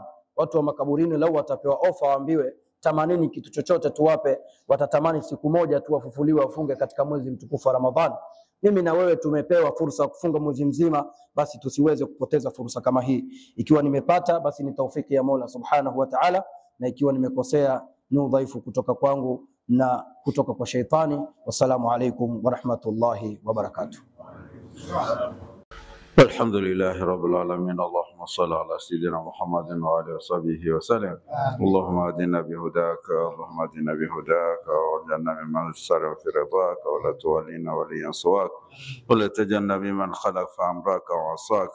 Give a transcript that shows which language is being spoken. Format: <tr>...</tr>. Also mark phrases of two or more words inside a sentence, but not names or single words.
<sw>Watu wa makaburini lau watapewa ofa waambiwe tamanini kitu chochote tuwape, watatamani siku moja tu wafufuliwe wafunge katika mwezi mtukufu wa Ramadhan. Mimi na wewe tumepewa fursa ya kufunga mwezi mzima, basi tusiweze kupoteza fursa kama hii. Ikiwa nimepata basi ni taufiki ya Mola</sw> <ar>سبحانه وتعالى,</ar> <sw>na ikiwa nimekosea ni udhaifu kutoka kwangu na kutoka kwa shaitani.</sw> <ar>والسلام عليكم ورحمة الله وبركاته. الحمد لله رب العالمين. اللهم صل على سيدنا محمد وعلى وصحبه وسلم. اللهم اهدنا بهداك، اللهم اهدنا بهداك واجعلنا ممن سر في رضاك، ولا تولينا وليا سواك، ولا تجعلنا ممن خلف امرك وعصاك.</ar>